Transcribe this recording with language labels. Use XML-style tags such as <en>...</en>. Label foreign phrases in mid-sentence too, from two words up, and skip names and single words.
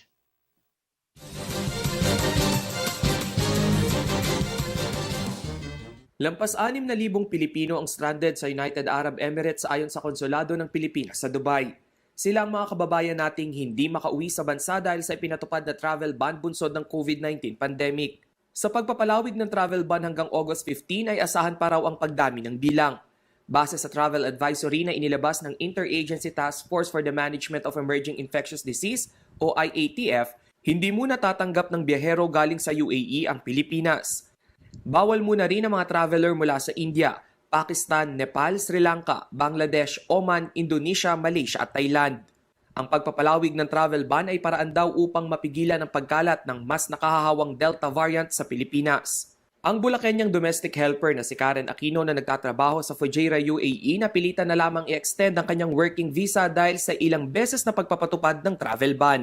<tl>Lampas 6,000 Pilipino ang stranded sa United Arab Emirates ayon sa Konsulado ng Pilipinas sa Dubai. Sila ang mga kababayan nating hindi makauwi sa bansa dahil sa ipinatupad na</tl> <en>travel ban</en> <tl>bunsod ng COVID-19 pandemic. Sa pagpapalawig ng</tl> <en>travel ban</en> <tl>hanggang August 15 ay asahan pa raw ang pagdami ng bilang. Base sa</tl> <en>travel advisory</en> <tl>na inilabas ng Interagency Task Force for the Management of Emerging Infectious Disease o IATF, hindi muna tatanggap ng biyahero galing sa UAE ang Pilipinas. Bawal muna rin ang mga traveler mula sa India, Pakistan, Nepal, Sri Lanka, Bangladesh, Oman, Indonesia, Malaysia at Thailand. Ang pagpapalawig ng</tl> <en>travel ban</en> <tl>ay paraan daw upang mapigilan ang pagkalat ng mas nakahahawang</tl> <en>Delta variant</en> <tl>sa Pilipinas. Ang Bulakenyang</tl> <en>domestic helper</en> <tl>na si Karen Aquino na nagtatrabaho sa Fujairah, UAE napilitan na lamang i-extend ang kanyang</tl> <en>working visa</en> <tl>dahil sa ilang beses na pagpapatupad ng</tl> <en>travel ban.</en>